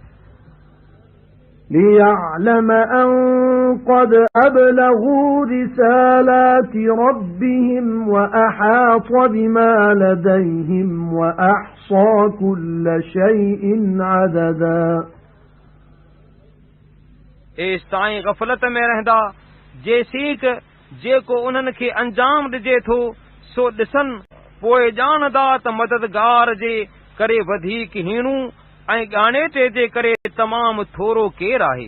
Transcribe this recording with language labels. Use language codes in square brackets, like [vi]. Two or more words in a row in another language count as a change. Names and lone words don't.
[ar] ليعلم أن قد أبلغوا رسالات ربهم وأحاط بما لديهم وأحصى كل شيء عددا [sd] एस ताईं ग़फ़लत में रहंदा जेसीक जेको उन्हनि खे अंजाम ॾिजे थो सो ॾिसनि पोइ ॼाणदा त मददगार जे करे वधीक हीणू ऐं ॻाणेटे जे करे तमामु थोरो केरु आहे।